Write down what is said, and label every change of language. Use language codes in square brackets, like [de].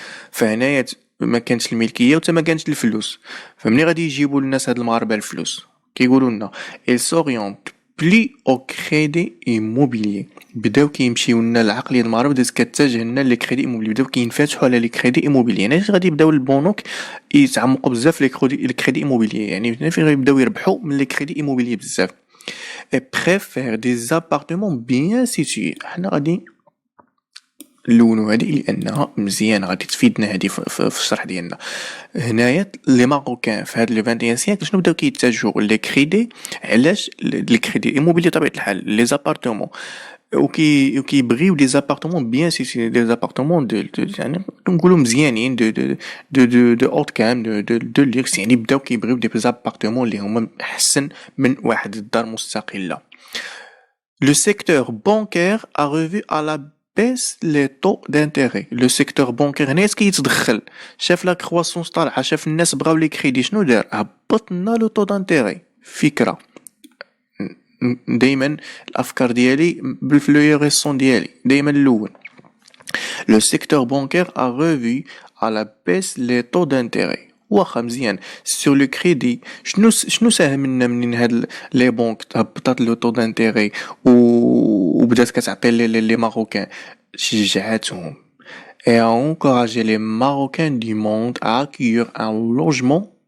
[ar] فهنايا ما كانتش الملكيه وتا ما كانتش الفلوس. فمني غادي يجيبوا للناس هاد المغاربه الفلوس كيقولوا لنا [fr] ils s'orientent plus au crédit immobilier. [ar] بداو كيمشيو لنا العقليه المغاربه بدات كتجه لنا لي كريدي ايموبيلي بداو كينفتحوا على لي كريدي ايموبيلي. يعني غادي يبداو البنوك يتعمقوا بزاف لي كريدي ايموبيلي يعني هنا فين غيبداو يربحوا من لي كريدي ايموبيلي بزاف. [fr] et préfèrent des appartements bien situés. [ar] حنا غادي نلونو هادي لانها مزيانه غادي تفيدنا هادي في الشرح ديالنا. هنايا لي ماروكان في هاد لو 21 سيكل شنو بداو كيتجهوا لي كريدي. علاش؟ لي كريدي ايموبيلي طبيعه الحال لي زابارتمون وكيبغيو دي زابارتمون بيان سيتي دي زابارتمون يعني نقولوا مزيانين دو اوت كام دو ليكس. يعني بداو كيبغيو دي زابارتمون اللي هما احسن من واحد الدار مستقله. [fr] Le secteur bancaire a revu à la baisse les taux d'intérêt. Le secteur bancaire [ar] هنا كيتدخل شاف لا كرواسونس طالعه شاف الناس بغاو لي كريدي شنو دار؟ هبط لنا لو طو دانتيري. فكره دائما الافكار ديالي بالفلويريسون ديالي دائما الاول. [fr] Le secteur bancaire a revu à la baisse les taux d'intérêt. [ar] واخا مزيان سور لو كريدي شنو ساهم لنا منين هاد لي بونك هبطات لو طو دانتيري وبدات كتعطي لي ماروكان شجعتهم [fr] et a encouragé les Marocains du monde à accueillir un logement.